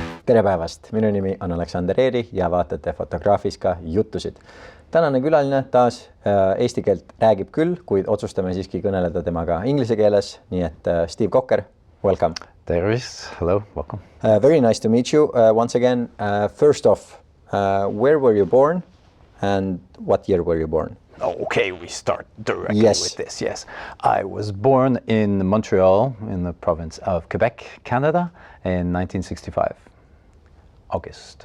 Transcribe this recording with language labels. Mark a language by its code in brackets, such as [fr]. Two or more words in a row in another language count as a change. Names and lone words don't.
[et] tere päevast, minu nimi on Aleksander Eeri ja vaatate Fotografiska jutusid. Tänane külaline taas eesti keelt räägib küll, kuid otsustame siiski kõneleda temaga inglise keeles, nii et Steve Kokker, welcome. Tervis, [en] hello, welcome. Very nice to meet you once again. First off, where were you born and what year were you born? Okay, we start directly Yes. with this. Yes, I was born in Montreal, in the province of Quebec, Canada, in 1965, August.